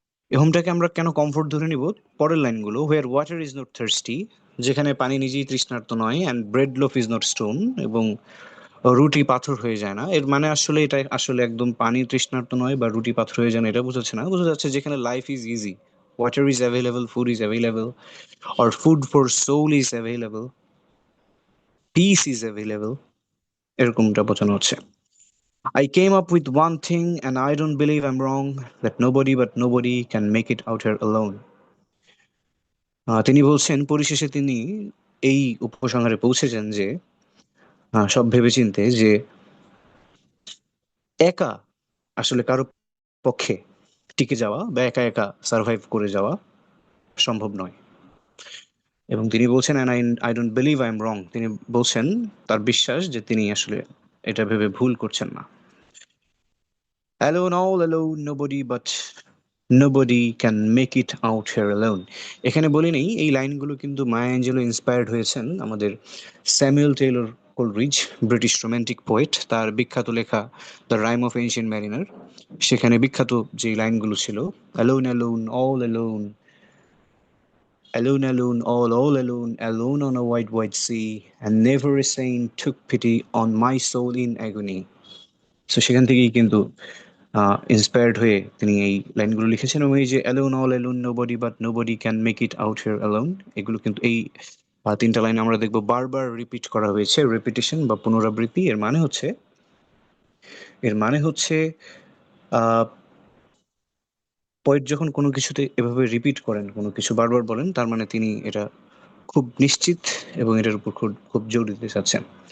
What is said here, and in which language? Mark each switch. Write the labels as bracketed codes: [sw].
[bn] এই হোমটাকে আমরা কেন কমফোর্ট ধরে নিব? পরের লাইনগুলো, [en] where water is not thirsty, [bn] যেখানে পানি নিজেই তৃষ্ণার্ত নয়, [en] and bread loaf is not stone, [bn] এবং রুটি পাথর হয়ে যায় না। এর মানে আসলে এটা আসলে একদম পানি তৃষ্ণার্ত নয় বা রুটি পাথর হয়ে যায় না, এটা বোঝাচ্ছে না। বোঝা যাচ্ছে যেখানে [en] life is easy, water is available, food is available, or food for soul is available, peace is available, [bn] এরকমটা বোঝানো হচ্ছে। [en] I came up with one thing and I don't believe I'm wrong that nobody but nobody can make it out here alone. [bn] তিনি বলছেন পরিশেষে তিনি এই উপসংহারে পৌঁছেছেন যে সব ভেবেচিন্তে যে একা আসলে কারো পক্ষে টিকে যাওয়া বা একা একা সার্ভাইভ করে যাওয়া সম্ভব নয়। এবং তিনি বলছেন [en] and I don't believe I'm wrong, [bn] তিনি বলছেন তার বিশ্বাস যে তিনি আসলে এটা ভেবে ভুল করছেন না। [en] Alone, all alone, nobody but nobody can make it out here alone. [bn] এখানে বলি নেই এই লাইনগুলো কিন্তু মায়া অ্যাঞ্জেলো ইন্সপায়ার্ড হয়েছেন আমাদের Samuel Taylor Coleridge, British romantic poet, তার বিখ্যাত লেখা the rhyme of ancient mariner. সেখানে বিখ্যাত যে লাইনগুলো ছিল, [en] alone alone all alone, alone alone all alone, alone on a wide wide sea, and never a saint took pity on my soul in agony. [bn] So সেখান থেকেই কিন্তু inspired হয়ে তিনি এই লাইনগুলো লিখেছেন। এবং এই যে [en] alone all alone nobody but nobody can make it out here alone, [bn] এগুলো কিন্তু এই তিনটা লাইন আমরা দেখবো বারবার রিপিট করা হয়েছে। রেপিটেশন বা পুনরাবৃত্তি এর মানে হচ্ছে পোয়েট যখন কোনো কিছুতে এভাবে রিপিট করেন, কোনো কিছু বারবার বলেন, তার মানে তিনি এটা খুব নিশ্চিত এবং এটার উপর খুব খুব জোর দিতে চাচ্ছেন।